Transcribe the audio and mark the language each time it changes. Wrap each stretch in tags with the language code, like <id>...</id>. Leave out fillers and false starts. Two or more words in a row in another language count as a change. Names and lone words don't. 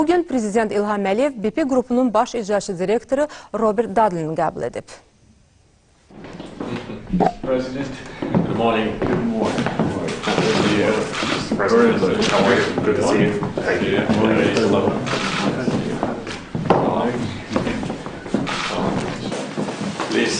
<az>Bugün Prezident İlham Əliyev BP qrupunun baş icraçı direktoru Robert Dudley'ni qəbul edib.</az> <en>President, good morning. Good morning. Mr. President, how are you? Good to see you. Thank you. Hello. Please.</en>